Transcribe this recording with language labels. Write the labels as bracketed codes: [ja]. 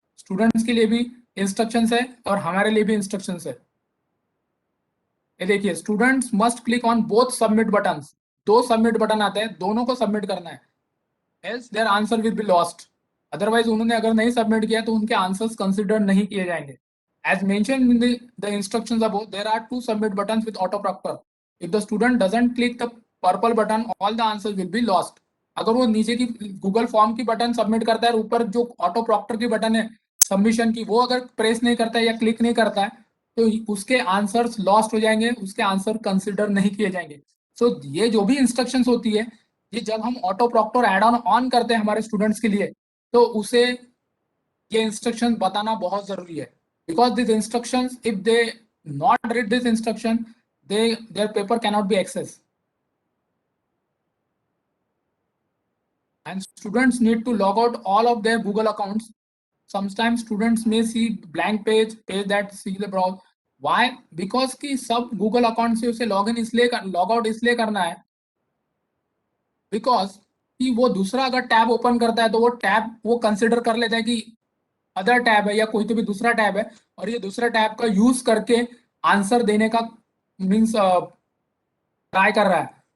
[hi] Students के लिए भी इंस्ट्रक्शंस है और हमारे लिए भी इंस्ट्रक्शंस है। ये देखिए, [en] students must click on both submit buttons, [hi] दो सबमिट बटन आते हैं, दोनों को सबमिट करना है, [en] Else their answer will be lost. [hi] Otherwise उन्होंने अगर नहीं सबमिट किया तो उनके आंसर्स कंसिडर नहीं किए जाएंगे। [en] As mentioned in the instructions above, there are two submit buttons with auto proctor. If the student doesn't click the purple button, all the answers will be lost. [hi] अगर वो नीचे की गूगल फॉर्म की button submit करता है और ऊपर जो ऑटो प्रॉक्टर की बटन है सबमिशन की, वो अगर प्रेस नहीं करता है या क्लिक नहीं करता है, तो उसके आंसर्स लॉस्ट हो जाएंगे, उसके आंसर कंसिडर नहीं किए जाएंगे। सो ये जो भी इंस्ट्रक्शंस होती है, ये जब हम ऑटो प्रॉक्टर एड ऑन करते हैं हमारे स्टूडेंट्स के लिए, तो उसे ये इंस्ट्रक्शन बताना बहुत जरूरी है। [en] Because these instructions, if they not read this instruction, their paper cannot be accessed. And students need to log out all of their Google accounts. Sometimes students may see blank page that see the browse. Why? [hi] Because कि सब Google account से उसे log out इसलिए करना है, because कि वो दूसरा अगर टैब ओपन करता है तो वो टैब वो कंसिडर कर लेता है कि अदर टैब है या कोई तो भी दूसरा टैब है, और ये दूसरा टैब का यूज करके आंसर देने का मीन्स ट्राई कर रहा है।